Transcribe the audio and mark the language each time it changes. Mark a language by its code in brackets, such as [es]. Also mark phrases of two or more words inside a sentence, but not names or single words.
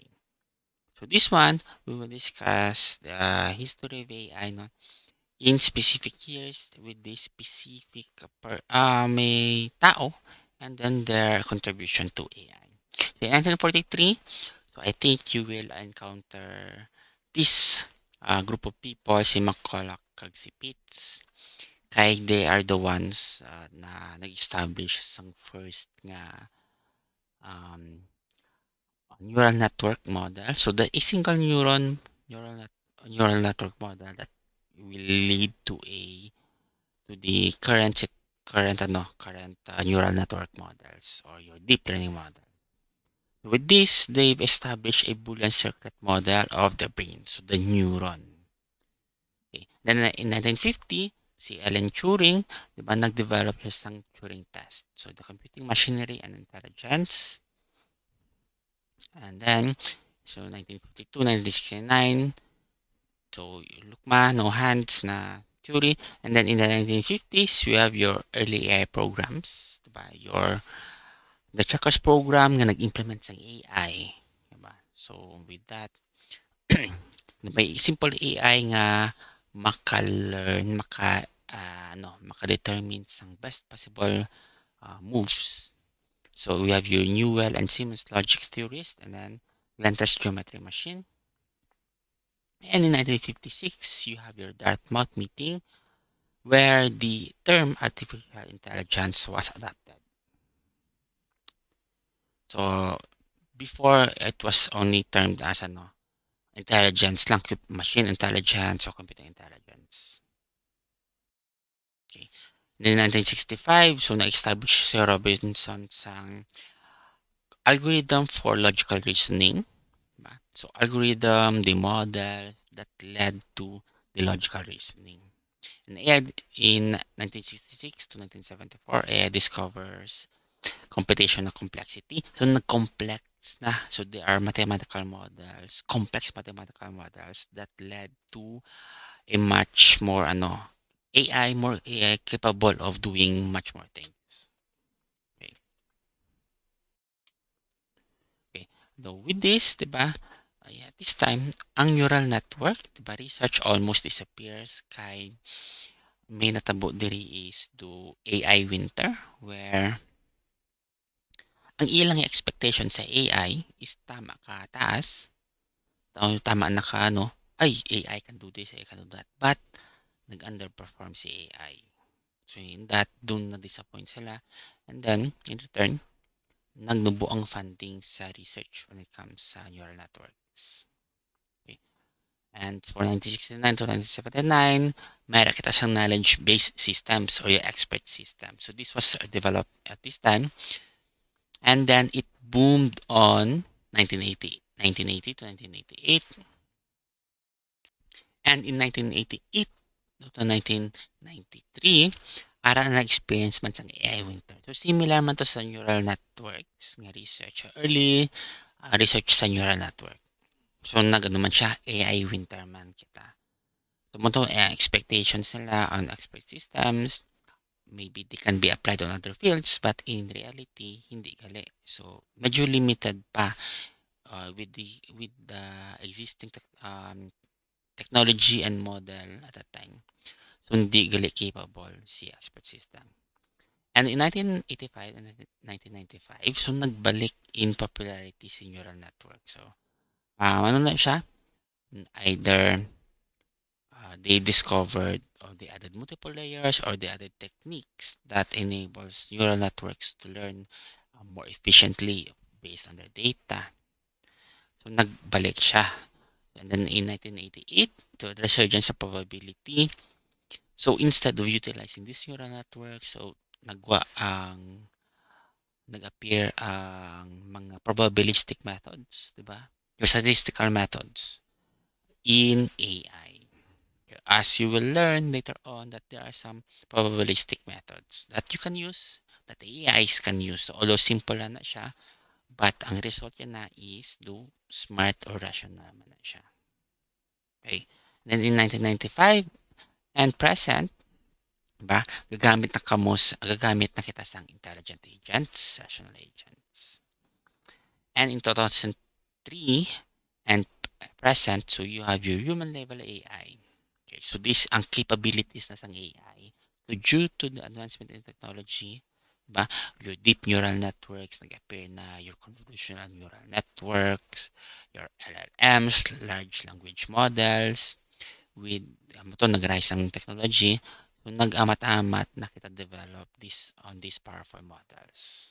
[en] So this one, we will discuss the history of AI in specific years with the specific may tao and then their contribution to AI. So in 1943, so I think you will encounter this group of people, [hil] si McCulloch kag si Pitts. [en] Kay they are the ones [hil] na nag-establish sang [en] first nga um, neural network model. So the a single neural net, neural network model that will lead to the current neural network models or your deep learning model. With this, they've established a Boolean circuit model of the brain, so the neuron. Okay. Then in 1950, [tl] si Alan Turing, di ba, nag-develop siya ng Turing test. [en] So the computing machinery and intelligence. And then, so 1952, 1969, so Lukma, no hands na theory. And then in the 1950s, we have your early AI programs, [tl] di ba? [en] The Checkers program [tl] nga nag-implement ng AI. Di ba? [en] So with that, may simple AI [hil] nga maka-learn, maka-determine ang [en] best possible moves. So we have your Newell and Siemens logic theorist, and then Lenter's geometry machine. And in 1956, you have your Dartmouth meeting, where the term artificial intelligence was adopted. So before, it was only termed as intelligence lang, machine intelligence or computer intelligence. Okay. Then 1965, so [hil] na-establish si Robinson sang [en] algorithm for logical reasoning. Diba? So algorithm, the model that led to the logical reasoning. And AI, in 1966 to 1974, AI discovers computational complexity. [hil] So nag-complex na. [en] So there are mathematical models, complex mathematical models that led to a much more more AI capable of doing much more things. Okay. Okay. So with this, [tl] 'di ba? [en] This time, ang neural network, [tl] 'di ba, [en] research almost disappears [ceb] kay may natabo diri [en] is do AI winter where [ceb] ang ilang [en] expectation sa AI is [ceb] tama ka taas, tama na ka ay [en] AI can do this, AI can do that. But [hil] nag-underperform si [en] AI. So in that, [tl] dun na-disappoint sila. [en] And then, in return, [hil] nagnubo ang [en] funding sa research when it comes sa neural networks. Okay. And for 1969 to 1979, [hil] mayroon kita siyang [en] knowledge-based systems or your expert system. So this was developed at this time. And then it boomed on 1980 to 1988. And in 1988 to 1993, [hil] ara na-experience man sang AI winter. [en] So similar [hil] man to sa [en] neural networks nga research. Early research sa neural network. So [hil] nagano man siya, [en] AI winter [hil] man kita. [en] So mo to expectations nila on expert systems, maybe they can be applied on other fields, but in reality, [hil] hindi gali. [en] So medyo limited pa with the existing technology and model at that time. So [hil] hindi gali [en] capable si expert system. And in 1985 and 1995, so nagbalik in popularity si neural network. [hil] So ano na siya? [en] Either they discovered or they added multiple layers or they added techniques that enables neural networks to learn more efficiently based on their data. [hil] So nagbalik siya. [en] And then in 1988, the resurgence of probability. So instead of utilizing this neural network, so [hil] nag-appear ang mga [en] probabilistic methods, [tl] di ba? [en] Yung statistical methods in AI. As you will learn later on that there are some probabilistic methods that you can use, that the AIs can use. So, although simple [hil] na siya, [en] but [hil] ang result niya na [en] is do smart or rational [hil] man na siya. [en] Okay. Then in 1995 and present, [hil] ba, gagamit na kita sang [en] intelligent agents, rational agents. And in 2003 and present, so you have your human level AI. Okay, so this ang capabilities [hil] na sang [en] AI. So due to the advancement in technology, ba, your deep neural networks, [hil] nag-appear na [en] your convolutional neural networks, your LLMs, large language models, with [hil] nag-rise ang [en] technology, so [hil] nag-amat-amat na kita [en] develop this on these powerful models.